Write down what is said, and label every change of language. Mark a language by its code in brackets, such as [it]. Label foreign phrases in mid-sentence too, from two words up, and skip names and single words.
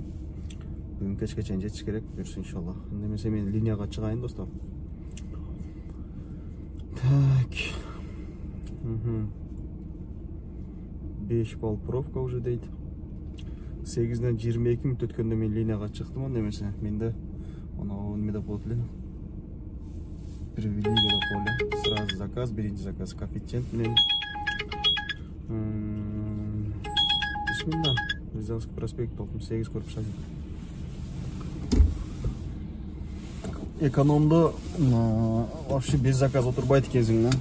[ky] Бүгүн кечке чейин жетиш керек, буюрса иншалла. Эндемесе мен линияга чыгайын, достор. [ru] Так. 5 балл пробка уже дейт. [ky] 8-ден 22 минут өткөндө мен линияга чыктым, немесе менде анау неме болот эле. Привилегия деп коелу. [ru] Сразу заказ, [ky] биринчи заказ коэффициент менен. Бисмилла. Рязанский проспект 8 корпус 1. Экономдо [ru] вообще без заказа [ky] отурбайт экенсиң, да?